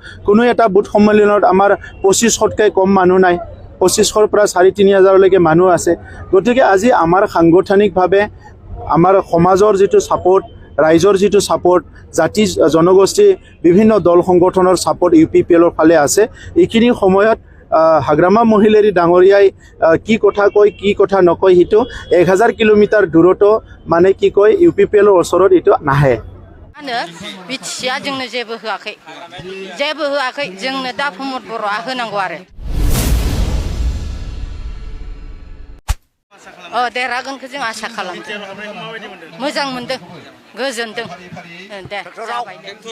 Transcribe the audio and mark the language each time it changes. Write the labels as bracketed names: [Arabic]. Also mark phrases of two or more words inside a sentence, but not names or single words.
[Assamese] কোনো এটা বুথ সন্মিলনত আমাৰ 2500তকৈ কম মানুহ নাই 2500ৰ পৰা 3,500 লৈকে মানুহ আছে গতিকে আজি আমাৰ সাংগঠনিকভাৱে আমাৰ সমাজৰ যিটো সাপোৰ্ট ৰাইজৰ যিটো সাপোৰ্ট জাতি জনগোষ্ঠী বিভিন্ন দল সংগঠনৰ সাপোৰ্ট ইউপিপিএলৰ ফালে আছে এইখিনি সময়ত হাগ্ৰামা মহিলাৰী ডাঙৰীয়াই কি কথা কয় কি কথা নকয় হিটো 1000 কিলোমিটাৰ দূৰতো মানে কি কয় ইউপিপিএলৰ ওচৰত ইটো নাহে [Bodo] आनो बिटिसिया जोंनो जेबो होआखै जोंनो दा प्रमद बर'आ होनांगौ आरो देरहागोनखौ जों आसा खालामदों मोजां मोनदों गोजोनदों दे जाबाय दे